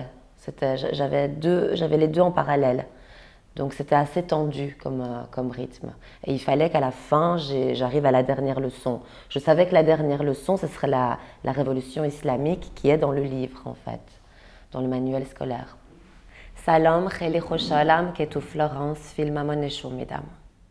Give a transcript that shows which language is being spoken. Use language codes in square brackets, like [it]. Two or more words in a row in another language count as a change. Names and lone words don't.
[fr] J'avais les deux en parallèle. Donc c'était assez tendu comme rythme. Et il fallait qu'à la fin, j'arrive à la dernière leçon. Je savais que la dernière leçon, ce serait la révolution islamique qui est dans le livre en fait, dans le manuel scolaire. [fa] سلام، خیلی خوشحالم که تو Florence فیلممون نشون میدم.